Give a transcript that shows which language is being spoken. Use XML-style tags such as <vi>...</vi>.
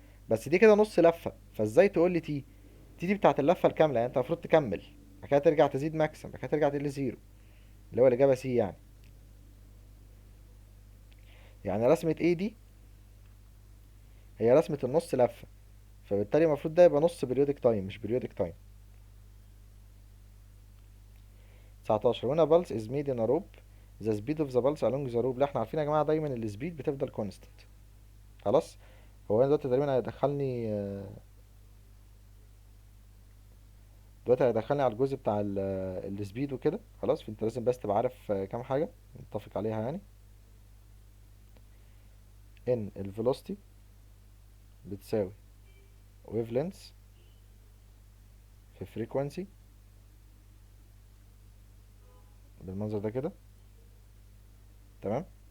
<ar>بس دي كده نص لفة، فازاي تقول لي تي؟ تي دي بتاعت اللفة الكاملة، يعني انت المفروض تكمل بعد كده ترجع تزيد ماكسيم، بعد كده ترجع تقل زيرو، اللي هو الإجابة سي يعني. يعني رسمة ايه دي هي رسمة النص لفة، فبالتالي المفروض ده يبقى نص periodic time مش periodic time.</ar> <en>19 when a pulse is made in a rope the speed of the pulse along the rope. لا احنا عارفين يا جماعة دايما السبيد بتفضل constant.</en> <ar>خلاص. هو انا دلوقتي تقريبا هيدخلني دلوقتي هيدخلني على الجزء بتاع السبيد وكده. خلاص، فانت لازم بس تبقى عارف كام حاجة نتفق عليها يعني. ان الفيلوسيتي بتساوي ويف لينث في فريكوانسي بالمنظر ده كده. تمام.</ar>